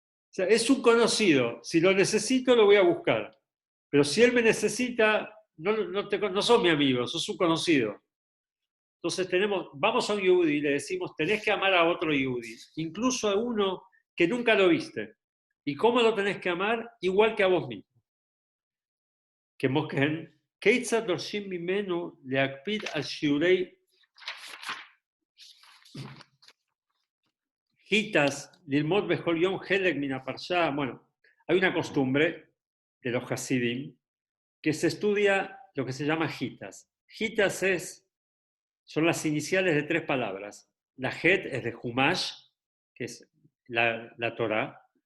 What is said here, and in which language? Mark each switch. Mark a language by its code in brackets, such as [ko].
[es] O sea, es un conocido, si lo necesito lo voy a buscar, pero si él me necesita, no sos mi amigo, sos un conocido. Entonces vamos a un yehudí y le decimos, tenés que amar a otro yehudí, incluso a uno que nunca lo viste. ¿Y cómo lo tenés que amar? Igual que a vos mismo. [he] כמו כן, כיצד דורשים ממנו להקפיד על שיעורי hitas, ללמוד בכל יום חלק מן הפרשה. [es] Bueno, hay una costumbre de los Hasidim que se estudia lo que se llama hitas. Hitas son las iniciales de 3 palabras. La het es de Humash, que es la Torah.